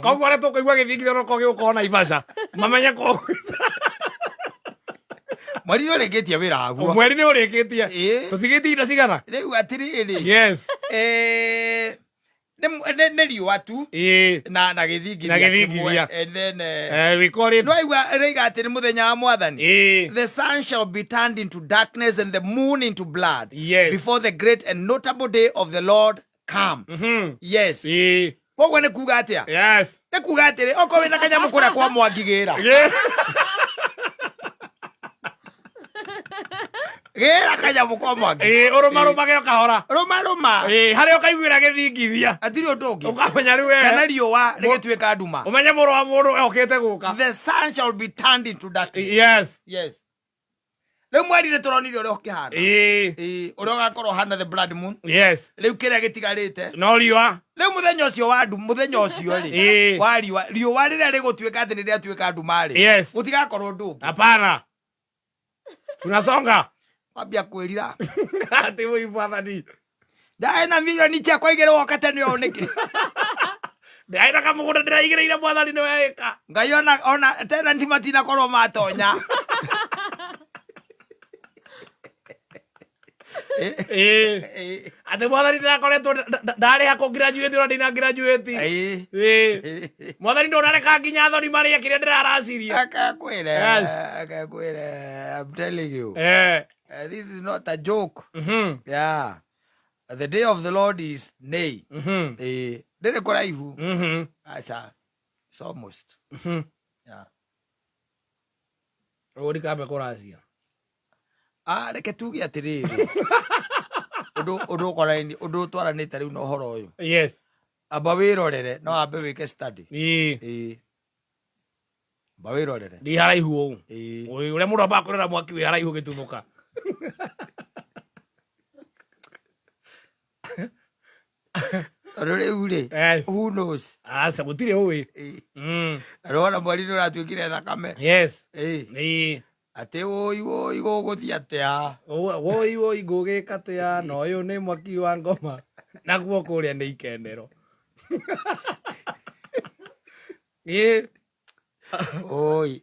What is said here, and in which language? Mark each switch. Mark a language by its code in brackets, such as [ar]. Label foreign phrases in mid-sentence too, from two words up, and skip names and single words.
[ki] Koguo arĩa tũkũigua gĩthingithia no kogĩ gũkorwo Naivasha. Mamenye ko. Mweri nĩ ũrĩkĩtie wĩra waguo. Mweri nĩ ũrĩkĩtie. Tũtigĩtie indo cigana? Rĩu atĩrĩrĩ. Yes. Nĩ riũa tu na gĩthingithia kĩmwe, [en] and then [ki] no aigua rĩiga atĩ nĩ mũthenya wa Mwathani. [en] The sun shall be turned into darkness and the moon into blood before the great and notable day of the Lord come. [ki] Yes. Koguo nĩ kuga atĩa? Yes. Nĩ kuga atĩrĩ okorwo wĩna kanyamũ kũrĩa kwa Mwangi gĩra gĩra kanyamũ kwa Mwangi. Ũrũmarũmage ũkahora. Rũmarũma. Harĩa ũkaiguĩra gĩthingithia. Hatirĩ ũndũ ũngĩ. Ũkamenya rĩu we. Kana riũa rĩgĩtuĩka nduma. Ũmenye mũrũ wa mũndũ okĩte gũka. [en] The sun shall be turned into darkness. [ki] Yes. Yes. Rĩu mweri nĩ tũronire ũrĩa ũkĩhana. Ũrĩa ũgakorwo hana [en] the blood moon. [ki] Yes. Rĩu kĩrĩa gĩtigarĩte. No riũa. Rĩu mũthenya ũcio wa nduma, mũthenya ũcio rĩ wa riũa rĩrĩa rĩgũtuĩka atĩ nĩ rĩatuĩka nduma rĩ. Yes. Gũtigakorwo ũndũ ũngĩ. [sw] Hapana. Tunasonga. [ki] Wambia kwĩrira. Ati mũi Mwathani. Ndaena milioni ciakwa igĩrĩ woka tene ũũ nĩkĩ? Ndaena kamũgũnda ndĩraigĩrĩire Mwathani nĩ weka. Ngai ona tenanti matinakorwo matonya. Ati Mwathani ndakoretwo ndarĩha kũ graduate ona ndina graduate. Mwathani ndonareka nginya thoni marĩa kĩrĩa ndĩraraciria. Akakwĩre, [en] I'm telling you. This is not a joke. Yeah. The day of the Lord is nay. [ki] Ndĩrĩ kũraihu. Acha. [en] It's almost. Yeah. [ki] Rũri kambe kũracia. Reke tuge atĩrĩrĩ. Ũndũ twaranĩte rĩu na ũhoro ũyũ. Yes. Amba wĩrorere, no ambe wĩke study. Amba wĩrorere. Ndi haraihu ũũ. Ũrĩa mũndũ ambaga kũrera mwaki wĩ haraihu gĩtuthũka. Rĩu rĩ, [en] who knows? [ki] Aca gũtirĩ ũĩ. Rona mweri nĩ ũratuĩkire thakame. Yes. Atĩ woi gũgũthiĩ atĩa. Woi ngũgĩka atĩa, na ũyũ nĩ mwaki wa ngoma. Naguo kũrĩa nĩ ikendero. Oi.